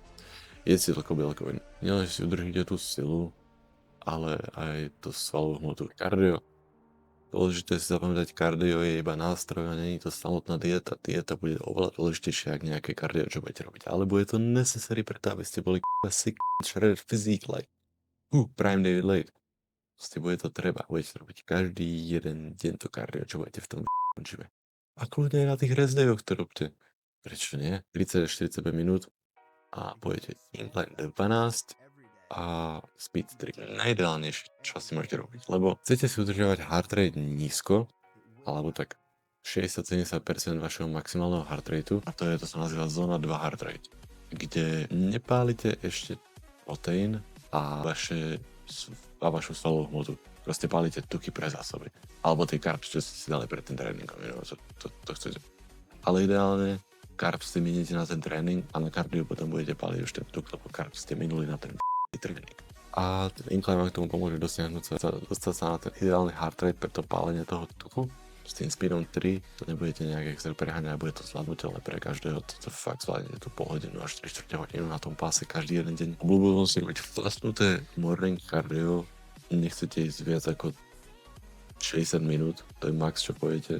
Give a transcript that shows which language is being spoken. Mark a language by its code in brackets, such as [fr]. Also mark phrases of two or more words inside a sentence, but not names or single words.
[sk] Jedzte toľko bielkovín. Nielen, že si udržíte tú silu, ale aj tú svalovú hmotu. Kardio. Dôležité si zapamätať, kardio je iba nástroj a nie je to samotná dieta. Dieta bude oveľa dôležitejšia ako nejaké kardio, čo budete robiť. Alebo je to necessary preto, aby ste boli [en] sick, shredded physique like prime [sk] David Late. Proste bude to treba. Budete robiť každý jeden deň to kardio, čo budete v tom končíme. A kľudne aj na tých [en] rest dayoch [sk] to robte. Prečo nie? 30-45 minút a budete incline 12 a speed 3. Najideálnejšie, čo si môžete robiť, lebo chcete si udržiavať [en] heart rate [sk] nízko, alebo tak 60-70% vašeho maximálneho [en] heart rateu, [sk] a to sa nazýva zóna 2 [en] heart rate, [sk] kde nepálite ešte proteín a vašu svalovú hmotu. Proste pálite tuky pre zásoby. Alebo tie carbs, čo ste si dali pred tým tréningom. To chcete. Ale ideálne carbs si miníte na ten tréning a na kardiu potom budete páliť už ten tuk, lebo carbs ste minuli na ten tréning. A ten incline vám k tomu pomôže dostať sa na ten ideálny [en] heart rate [sk] pre to pálenie toho tuku. S tým speedom 3 to nebudete nejak extra preháňať a bude to zvládnutelné pre každého. To fakt zvládnete tú pol hodinu až 3/4 hodinu na tom páse každý jeden deň. Obľúbujem si robiť vlastnuté [en] morning cardio. [sk] Nechcete ísť viac ako 60 minút, to je max, čo pojete.